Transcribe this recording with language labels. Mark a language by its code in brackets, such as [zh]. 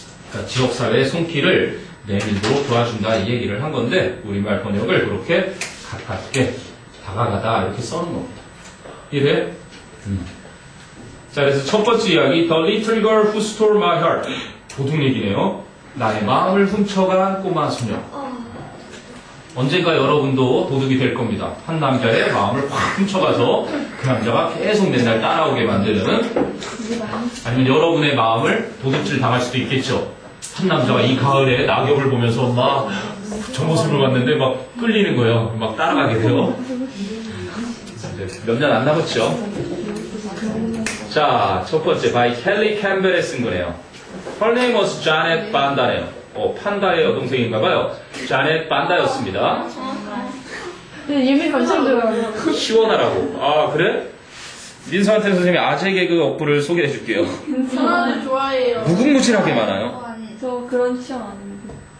[ko] 그러니까 지역사회의 손길을 내밀도록 도와준다 이 얘기를 한 건데 우리말 번역을 그렇게 가깝게 다가가다 이렇게 써는 겁니다. 이래? 자, 그래서 첫 번째 이야기 [en] The little girl who stole my heart. [ko] 도둑 얘기네요. 나의 마음을 훔쳐간 꼬마 소녀. 언젠가 여러분도 도둑이 될 겁니다. 한 남자의 마음을 확 훔쳐가서 그 남자가 계속 맨날 따라오게 만드는, 아니면 여러분의 마음을 도둑질 당할 수도 있겠죠. 한 남자가 이 가을에 낙엽을 보면서 막 저 모습을 봤는데 막 끌리는 거예요. 막 따라가게 돼요. 몇 년 안 남았죠. 자, 첫 번째 by 켈리 캠벨에 쓴 거네요. [en] Her name was Janet Banda네요. [ko] 판다의 여동생인가봐요. 자넷 반다였습니다. 예민 감성들어요. 시원하라고. 아, 그래? 민서한테 선생님이 아재 개그 어플을 소개해 줄게요. 저는 좋아해요. 무궁무진하게 많아요. 저 그런 시험 아닙니다.